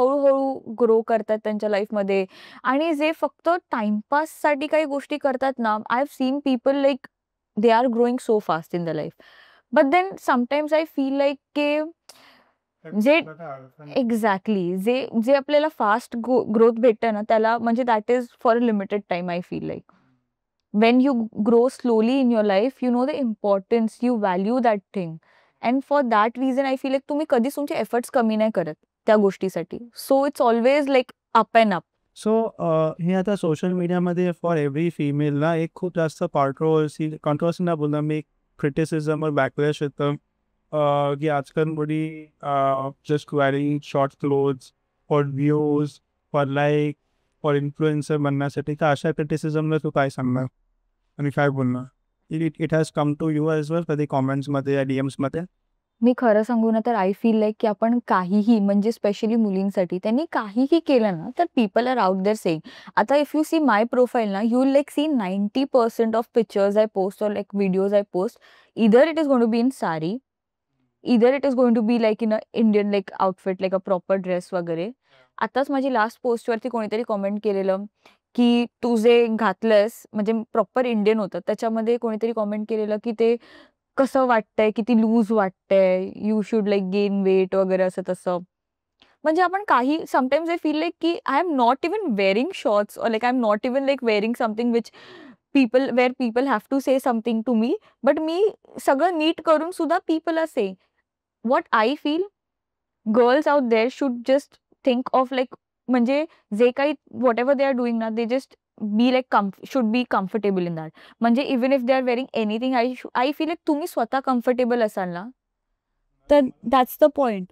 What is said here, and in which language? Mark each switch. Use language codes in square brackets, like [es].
[mr] हळू ग्रो करतात त्यांच्या लाईफमध्ये आणि जे फक्त टाईमपाससाठी काही गोष्टी करतात ना, [en] I have seen people like they are growing so fast in the life. But then sometimes I feel like की [mr] जे एक्झॅक्टली जे जे आपल्याला फास्ट ग्रोथ भेटतं ना, त्याला म्हणजे [en] That is for a limited time I feel like. when you grow slowly in your life, you know the importance, you value that thing. And for that reason, I feel like [mr] तुम्ही कधीच तुमचे efforts कमी नाही करत त्या गोष्टीसाठी. [en] So it's always like up and up. [mr] So हे आता सोशल मीडियामध्ये फॉर एव्हरी फिमेल ना एक खूप जास्त कॉन्ट्रोवर्सी ना बोलणार मी, क्रिटिसिझम और बॅकलॅश येतं की आजकाल मुली [en] just wearing short clothes for views, [mr] for like, for influencer बनण्यासाठी. तर अशा क्रिटिसिझमला तू काय सांगणार आणि काय बोलणार? [en] it has come to you as well [mr] कधी कॉमेंट्समध्ये या DMsमध्ये? मी खरं सांगू ना तर आय फील लाईक की आपण काहीही म्हणजे स्पेशली मुलींसाठी त्यांनी काहीही केलं ना तर [en] People are out there saying. आता if you see my profile ना you like see 90% of pictures I post और like videos I post इधर it is going to be in sari, इधर it is going to be like in a Indian like outfit like a proper dress वगैरे. [mr] आताच माझी last पोस्टवरती कोणीतरी comment केलेलं की तू जे घातलंस म्हणजे प्रॉपर इंडियन होतं त्याच्यामध्ये कोणीतरी कॉमेंट केलेलं की ते कसं वाटतंय, किती लूज वाटतंय, [en] you should like gain weight [mr] वगैरे असं तसं. [en] म्हणजे आपण काही समटाईम्स आय फील लाइक की I am not even wearing shorts और like I am not even like wearing something which people have to say something to me. But [mr] मी सगळं नीट करून सुद्धा [en] People are saying. What I feel girls out there should just think of like म्हणजे जे काही whatever they are doing ना, they just be like should be comfortable in that. म्हणजे even if they are wearing anything I feel like [mr] तुम्ही स्वतः comfortable असाल ना तर [en] That's the point.